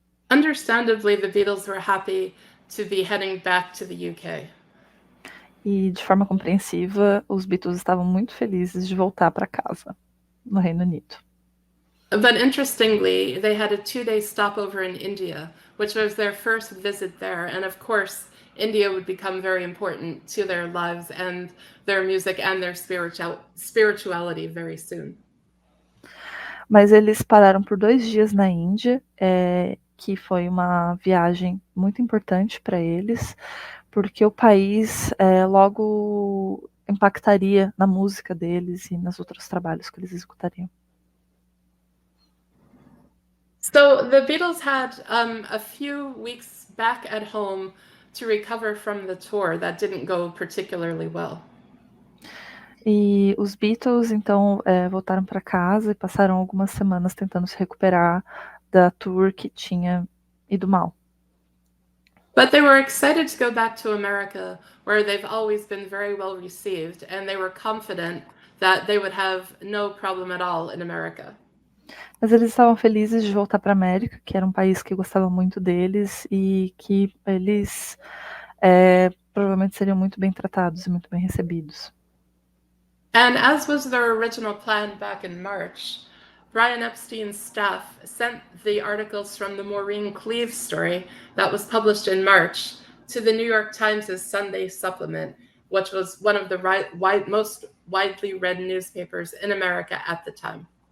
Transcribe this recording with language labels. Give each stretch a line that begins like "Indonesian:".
English: Understandably, the Beatles were happy to be heading back to the UK.
Portuguese: E de forma compreensiva, os Beatles estavam muito felizes de voltar para casa, no Reino Unido.
English: But interestingly, they had a 2-day stopover in India, which was their first visit there. And of course, India would become very important to their lives and their music and their spirituality very soon.
Portuguese: Mas eles pararam por 2 dias na Índia, que foi uma viagem muito importante para eles, porque o país logo impactaria na música deles e nos outros trabalhos que eles executariam.
English: So the Beatles had a few weeks back at home to recover from the tour that didn't go particularly well.
Portuguese: E os Beatles, então, voltaram para casa e passaram algumas semanas tentando se recuperar da tour que tinha ido mal.
English: But they were excited to go back to America, where they've always been very well received, and they were confident that they would have no problem at all in America.
Portuguese: Mas eles estavam felizes de voltar para a América, que era um país que gostava muito deles e que eles provavelmente seriam muito bem tratados e muito bem recebidos.
English: And as was their original plan back in March, Brian Epstein's staff sent the articles from the Maureen Cleave story that was published in March to the New York Times' Sunday supplement, which was one of the most widely read newspapers in America at the time.